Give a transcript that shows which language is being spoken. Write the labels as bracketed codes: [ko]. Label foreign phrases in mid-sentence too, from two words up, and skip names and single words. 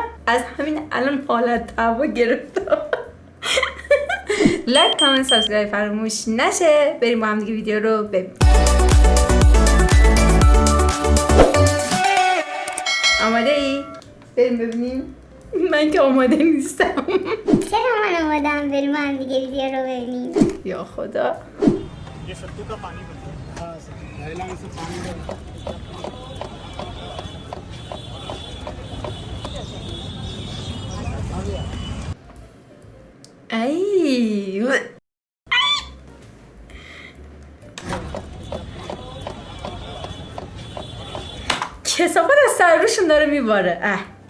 [fa] از همین الان حالت هوا گرفتم. لایک، کامنت، سابسکرایب فراموش نشه. بریم با هم دیگه ویدیو رو ببینیم. آماده ای؟ بریم ببینیم. من که آماده نیستم. چرا من آمادم بریم با هم دیگه ویدیو رو ببینیم؟ یا خدا. [hi] ये सत्तू का पानी बनता है। हाँ सर, नैला में से पानी डालते हैं। [fa] ای کثافت از سر روشون داره میباره.